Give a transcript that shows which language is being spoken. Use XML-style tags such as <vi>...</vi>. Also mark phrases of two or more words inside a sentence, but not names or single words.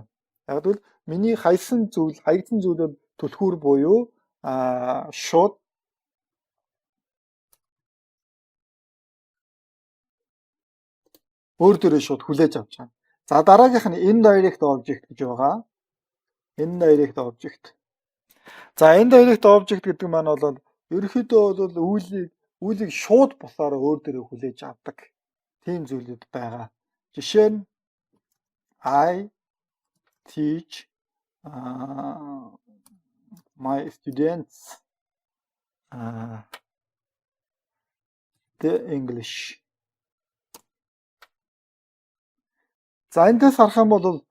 <mn>Яг л миний хаягдсан зүйл бол түлхүүр буюу шууд өөр дөрөө шууд хүлээж авч байгаа. За дараагийнх нь</mn> <en>indirect object</en> <mn>гэж байгаа.</mn> <en>Indirect object.</en> <mn>За</mn> <en>indirect object</en> <mn>гэдэг маань бол ерөнхийдөө бол үйлийг шууд бусаар өөр дөрөө хүлээж авдаг. Тийм зүйлүүд байгаа. Жишээ нь</mn> <en>I teach my students the English.</en> <mn>За эндээс харах юм бол</mn>